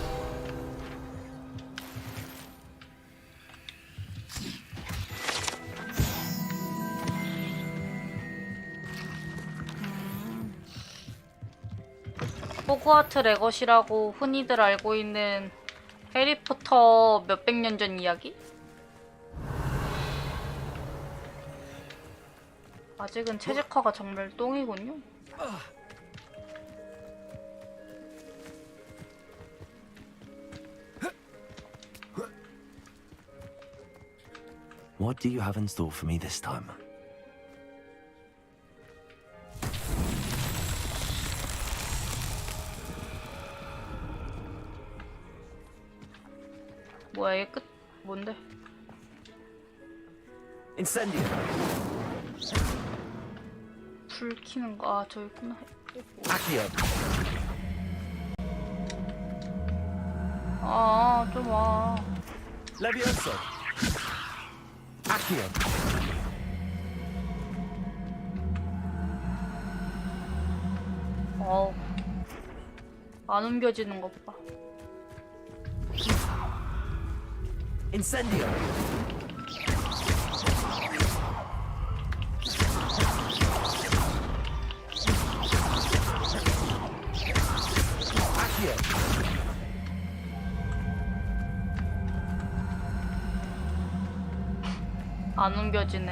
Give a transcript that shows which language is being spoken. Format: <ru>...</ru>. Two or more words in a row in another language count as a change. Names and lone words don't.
<ko>호그와트레거시라고 흔히들 알고 있는 해리포터 몇백 년 전 이야기? 아직은 최적화가 정말 똥이군요.</ko> <en>What do you have in store for me this time?</en> <ko>뭐야 얘 끝 뭔데? Incendio. 불 켜는 거. 아 저기 있구나. Accio. 아 좀 와. Levioso. Accio. 어우 안 옮겨지는 것 봐. Incendio. Accio. 안 옮겨지네.</ko>